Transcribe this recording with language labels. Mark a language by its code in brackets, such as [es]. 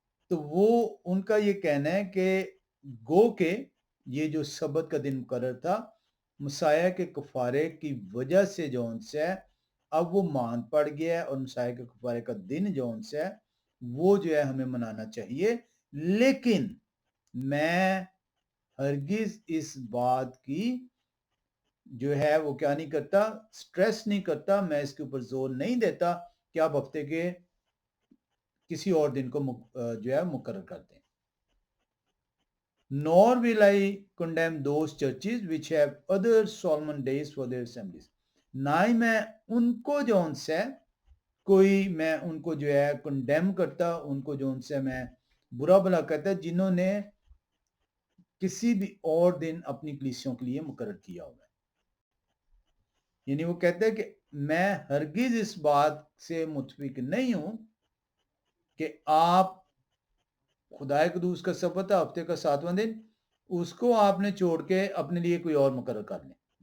[hi] तो वो उनका ये कहना है कि गो के ये जो सबत का दिन मुकर्रर था मसाया के कफारे की वजह से जो उनसे है अब वो मान पड़ गया है और मसाया के कफारे का दिन जो उनसे है वो जो है हमें मनाना चाहिए, लेकिन मैं हरगिज इस बात की जो है वो क्या नहीं करता, स्ट्रेस नहीं करता, मैं इसके ऊपर जोर नहीं देता कि आप हफ्ते के किसी और दिन को जो है मुकर्रर कर दें। [en] Nor will I condemn those churches which have other Solomon days for their assemblies। [hi] ना ही मैं उनको जो उनसे कोई मैं उनको जो है कंडेम करता, उनको जो उनसे मैं बुरा भला कहता जिन्होंने किसी भी और दिन अपनी कलीसियों के लिए मुकर्रर किया हुआ है। यानी वो कहते हैं कि मैं हरगिज इस बात से मुतफिक नहीं हूं कि आप खुदाए कदूस का सबत है हफ्ते का 7वां दिन उसको आपने छोड़ के अपने लिए कोई और मुकर्रर कर लें।